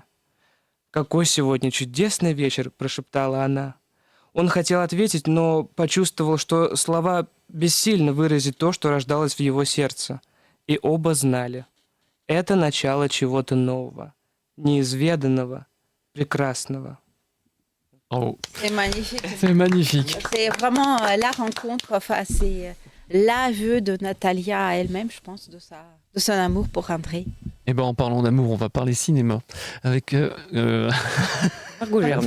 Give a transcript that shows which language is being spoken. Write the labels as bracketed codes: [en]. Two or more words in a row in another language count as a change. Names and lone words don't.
[ru] «Какой сегодня чудесный вечер!» — прошептала она. Он хотел ответить, но почувствовал, что слова бессильно выразить то, что рождалось в его сердце. И оба знали. Это начало чего-то нового. Неизведанного, прекрасного. Oh. [fr] C'est magnifique. C'est magnifique. C'est vraiment la rencontre, enfin, c'est l'aveu de Natalia elle-même, je pense, de son amour pour André. Et en parlant d'amour, on va parler cinéma avec Margot Germet.